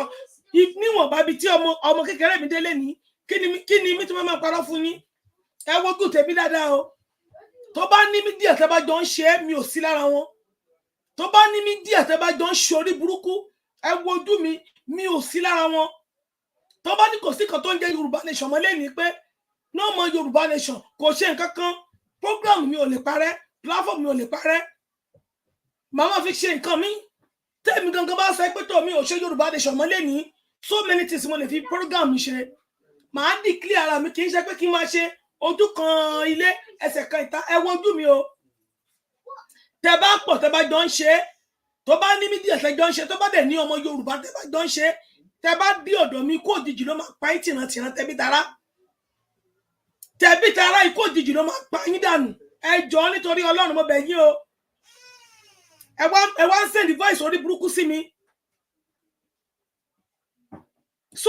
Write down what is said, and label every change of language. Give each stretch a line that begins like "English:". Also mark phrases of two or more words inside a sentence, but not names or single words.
Yoruba: Níwọ̀n bá bi tí ọmọ kékeré mi délé ní. Kí ni mi tí mo máa parọ́ fún yín? Ẹ wojú tèmi dáadáa o. Tó bá ní mi díẹ̀ tẹ́ bá jọ ń ṣe é, mi ò sí lára wọn. Tó bá ní mi díẹ̀ tẹ́ bá jọ ń ṣe orí burúkú, ẹ wojú mi ò sí lára wọn. Tó bá ní kò sí kan tó ń jẹ́ Yorùbá nation mọ́ lẹ́yìn pé
English: no more Yorùbá nation
Yoruba: kò ṣe nǹkan kan, program mi ò lè parẹ́, platform mi ò lè parẹ́. Màmá fi ṣe nǹkan mi. Tẹ́mi gangan bá sọ pé tó mi ò ṣe Yorùbá nation mọ́ lẹ́yìn,
English: so many things
Yoruba: mo lè fi program mi ṣe. Màá declare ara mi, kì í ṣe pé kí n máa ṣe ojú kan ilé ẹsẹ̀ kan ìta. Ẹ wojú mi o. Tẹ́ bá pọ̀ tẹ́ bá jọ ń ṣe, tó bá ní mídíà tẹ́jọ́ ń ṣe tó bá dẹ̀ ní ọmọ Yorùbá tẹ́ bá jọ ń ṣe tẹ́ bá dí ọ̀dọ̀ mi kó òjijì ló máa pa yín tìrantìran tẹbí tará ikú òjijì ló máa pa yín dànù ẹ jọ̀ọ́ nítorí Ọlọ́run mo bẹ̀ yín o ẹ wá ń send voice orí burúkú sí mi so